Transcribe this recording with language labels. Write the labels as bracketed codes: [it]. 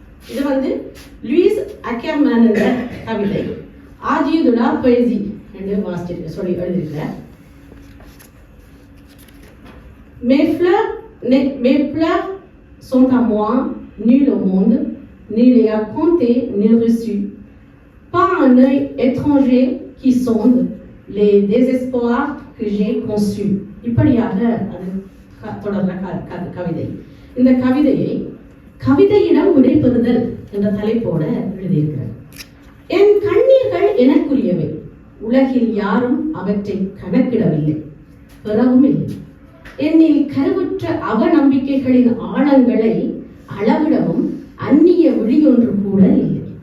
[ta] இது Lewis Ackermann என்ற கவிதை ஆஜியுதுலா பொய்சி என்று வாசித்து சொல்லி எழுதியிருக்கிறார். [fr] Mes pleurs sont à moi, nul au monde, ni les a comptés, ni reçus. Pas un œil étranger qui sonde les désespoirs que j'ai conçus. [ta] இப்படியாக அது தொடர்ந்த கவிதை. இந்த கவிதையை கவிதையிடம் விடைபெறுதல் என்ற தலைப்போட எழுதியிருக்கிறார். என் கண்ணீர்கள் எனக்குரியவை, உலகில் யாரும் அவற்றை கணக்கிடவில்லை, பெறவும் இல்லை. என்னில் கருவுற்ற அவநம்பிக்கைகளின் ஆழங்களை அளவிடவும் அந்நிய விழியொன்று கூட இல்லை.